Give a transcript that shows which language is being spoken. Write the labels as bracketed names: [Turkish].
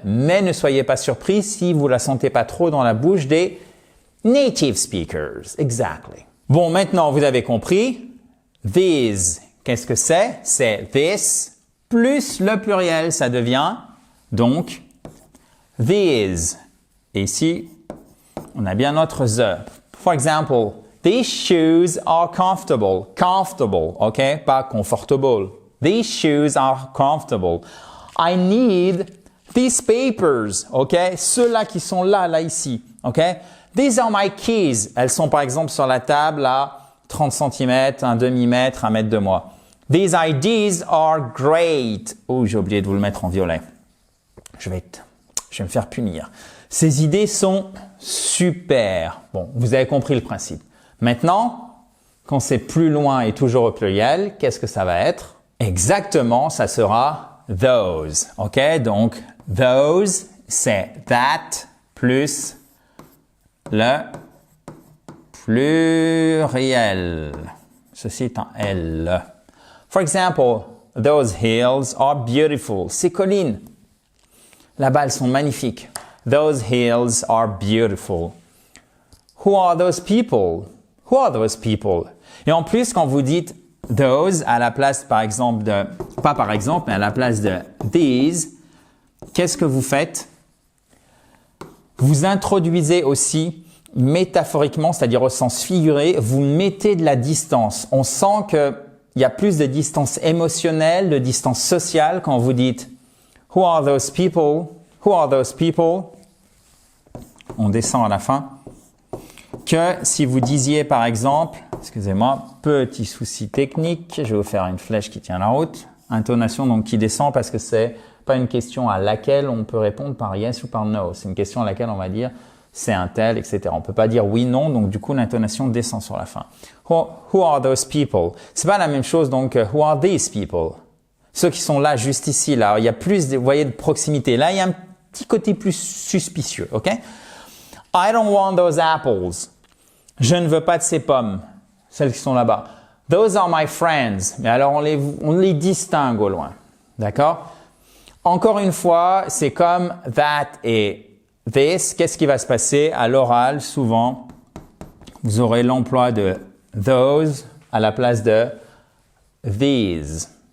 [French] Mais ne soyez pas surpris si vous la sentez pas trop dans la bouche des native speakers. Exactly. Bon, maintenant, vous avez compris. These, qu'est-ce que c'est? C'est this plus le pluriel, ça devient donc these. Et ici, on a bien notre the. [English] For example, these shoes are comfortable. Comfortable, ok? Pas comfortable. These shoes are comfortable. I need these papers, ok? [French] Ceux-là qui sont là ici, ok? [English] These are my keys. [French] Elles sont par exemple sur la table à 30 cm, un demi-mètre, un mètre de moi. [English] These ideas are great. [French] Oh, j'ai oublié de vous le mettre en violet. Je vais me faire punir. Ces idées sont super. Bon, vous avez compris le principe. Maintenant, quand c'est plus loin et toujours au pluriel, qu'est-ce que ça va être? Exactement, ça sera those. Ok? Donc, those, c'est that plus le pluriel. Ceci est un L. [English] For example, those hills are beautiful. [French] Ces collines, là-bas, elles sont magnifiques. [English] Those hills are beautiful. Who are those people? Who are those people? [French] Et en plus, quand vous dites those à la place, par exemple, pas par exemple, mais à la place de these, qu'est-ce que vous faites? Vous introduisez aussi métaphoriquement, c'est-à-dire au sens figuré, vous mettez de la distance. On sent qu'il y a plus de distance émotionnelle, de distance sociale quand vous dites [English] Who are those people? Who are those people? [French] On descend à la fin. Que si vous disiez par exemple, excusez-moi, petit souci technique, je vais vous faire une flèche qui tient la route. Intonation donc qui descend parce que c'est pas une question à laquelle on peut répondre par yes ou par no. C'est une question à laquelle on va dire c'est un tel, etc. On peut pas dire oui, non, donc du coup l'intonation descend sur la fin. [English] Who are those people? [French] C'est pas la même chose donc [English] who are these people? [French] Ceux qui sont là, juste ici, là, il y a plus, vous voyez, de proximité. Là, il y a un petit côté plus suspicieux, ok? [English] I don't want those apples. [French] Je ne veux pas de ces pommes, celles qui sont là-bas. [English] Those are my friends. [French] Mais alors, on les distingue au loin, d'accord? Encore une fois, c'est comme that et this. Qu'est-ce qui va se passer? À l'oral, souvent, vous aurez l'emploi de those à la place de these.